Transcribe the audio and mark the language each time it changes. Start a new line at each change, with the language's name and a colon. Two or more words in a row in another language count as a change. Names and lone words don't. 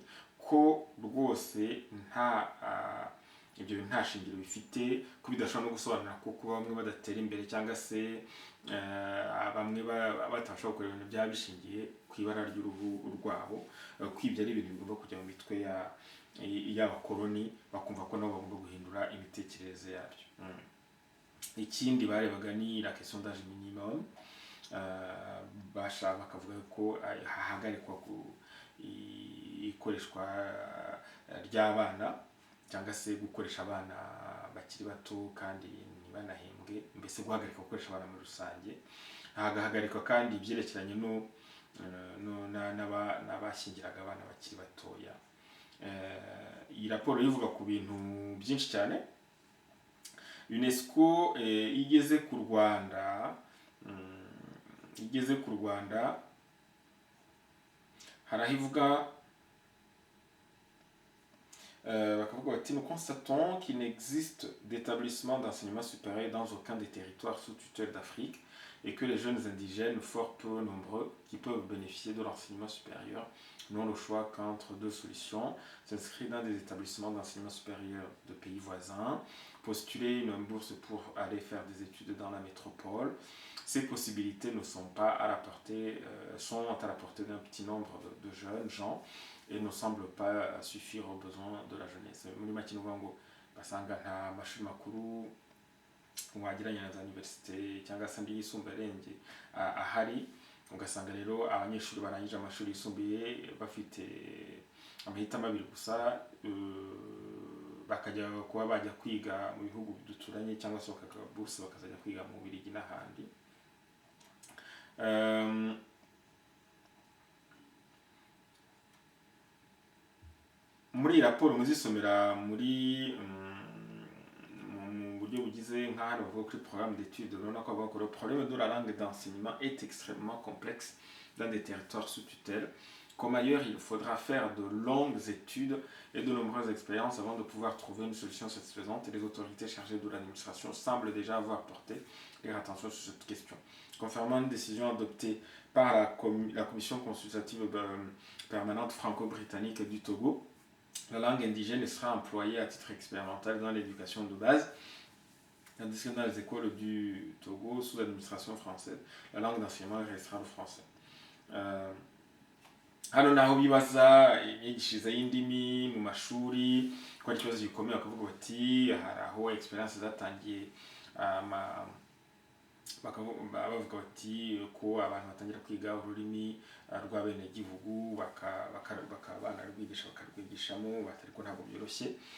Kinyarwanda: ko rwose ibyo nta shingiro bifite, ko bidashobora no gusobanura ko kuba bamwe badatera imbere cyangwa se bamwe batabasha gukora ibintu byaba bishingiye ku ibara ry'uruhu rwabo, ko ibyo ari ibintu bigomba kujya mu mitwe y'abakoloni, bakumva ko nabo bagomba guhindura imitekerereze yabyo. Ikindi barebaga ni
French: la question d'âge minimum.
Kinyarwanda: Bakavuga ko hahagarikwa ikoreshwa ry'abana cyangwa se gukoresha abana bakiri bato kandi ntibanahembwe, mbese guhagarika gukoresha abana muri rusange. Hagahagarikwa kandi ibyerekeranye n'abashyingiraga abana bakiri batoya. Iyi raporo ivuga ku bintu byinshi cyane. UNESCO igeze ku Rwanda, harahivuga bakavuga bati
French: nous constatons qu'il n'existe d'établissement d'enseignement supérieur dans aucun des territoires sous tutelle d'Afrique et que les jeunes indigènes, fort peu nombreux, qui peuvent bénéficier de l'enseignement supérieur, n'ont le choix qu'entre deux solutions: s'inscrire dans des établissements d'enseignement supérieur de pays voisins, postuler une bourse pour aller faire des études dans la métropole. Ces possibilités ne sont pas à la portée, sont à la portée d'un petit nombre de jeunes gens et ne semblent pas suffire aux besoins de la jeunesse.
Kinyarwanda: Muri make ni ukuvuga ngo basanga nta mashuri makuru wagereranya na za universite cyangwa se andi yisumbuye ahari. Ugasanga rero abanyeshuri barangije amashuri yisumbuye bafite amahitamo abiri gusa, bakajya kuba bajya kwiga mu bihugu duturanye cyangwa se bakaka bourse bakazajya kwiga mu Bubiligi n'ahandi. Muri iyi raporo muzisomera muri mu buryo bugize nk'ahantu bavuga kuri
French: programme d'études,
Kinyarwanda: urabona ko bavuga
French: que le problème de la langue d'enseignement est extrêmement complexe dans des territoires sous tutelle. Comme ailleurs, il faudra faire de longues études et de nombreuses expériences avant de pouvoir trouver une solution satisfaisante, et les autorités chargées de l'administration semblent déjà avoir porté leur attention sur cette question. Conformément à une décision adoptée par la Commission consultative permanente franco-britannique du Togo, la langue indigène sera employée à titre expérimental dans l'éducation de base, tandis que dans les écoles du Togo, sous l'administration française, la langue d'enseignement restera le français.
Kinyarwanda: Hano naho bibaza imyigishirize y'indimi mu mashuri ko ari ikibazo gikomeye, bakavuga bati hari aho experience zatangiye, bavuga bati ko abantu batangira kwiga ururimi rw'abenegihugu bakaba banarwigisha bakarwigishamo, ariko ntabwo byoroshye.